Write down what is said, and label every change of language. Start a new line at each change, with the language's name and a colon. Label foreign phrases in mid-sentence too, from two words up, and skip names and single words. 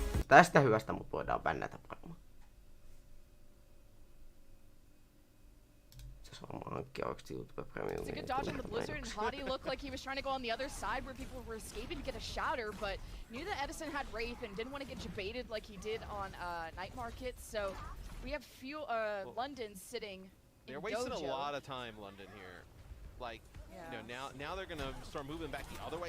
Finnish: tästä hyvästä mut voidaan bännätä varmaan. Se on hankkia oikeesti YouTube Premium.
English: It's a good dodge on the Blizzard, and Hottie looked like he was trying to go on the other side where people were escaping to get a shatter, but knew that Edison had Wraith and didn't want to get jebaited like he did on Night Market. So we have London sitting in They're wasting Dojo. a lot of time, London here. Like, you know, now they're gonna start moving back the other way.